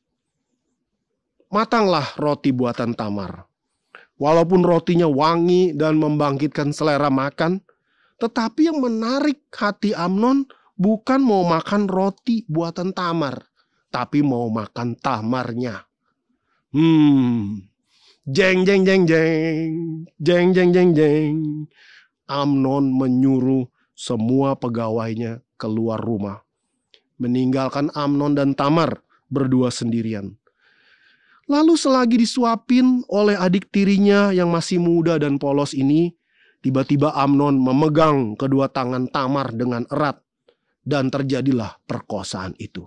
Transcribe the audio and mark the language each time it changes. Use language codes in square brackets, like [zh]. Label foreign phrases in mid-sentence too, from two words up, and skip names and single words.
[id] Matanglah roti buatan Tamar. Walaupun rotinya wangi dan membangkitkan selera makan, tetapi yang menarik hati Amnon bukan mau makan roti buatan Tamar, tapi mau makan tamarnya. Jeng jeng jeng jeng. Jeng jeng jeng jeng. Amnon menyuruh semua pegawainya keluar rumah, meninggalkan Amnon dan Tamar berdua sendirian. Lalu selagi disuapin oleh adik tirinya yang masih muda dan polos ini, tiba-tiba Amnon memegang kedua tangan Tamar dengan erat dan terjadilah perkosaan itu.